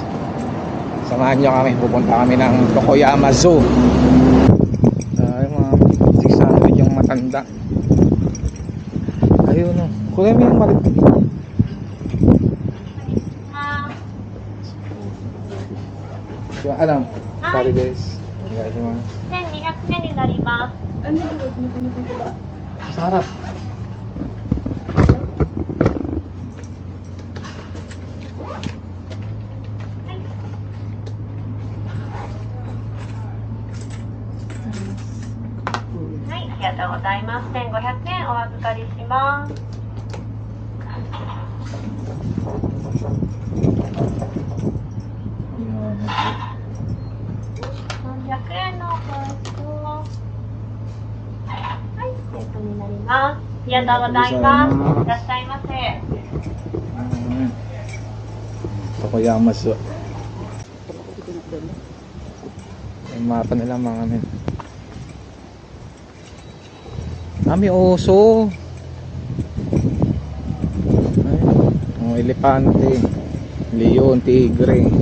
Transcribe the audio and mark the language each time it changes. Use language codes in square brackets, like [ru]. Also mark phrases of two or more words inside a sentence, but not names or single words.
[tl] Samahan nyo kami, pupunta kami ng Tokoyama Zoo. Ay mga 600 yung matanda. Ayun o, kulay mo yung malit. Alam, sorry guys. Onegaishimasu. [ja] 1200円になります。 [tl] Sa harap. [ja] はい、ありがとうございます。1500円お預かりします。300円のお返しと、はい、セットになります。ありがとうございます。いらっしゃいませ。 [tl] Tokoyama Zoo. Yung mapa nila mga men. May oso. Ay, elepante, leon, tigre.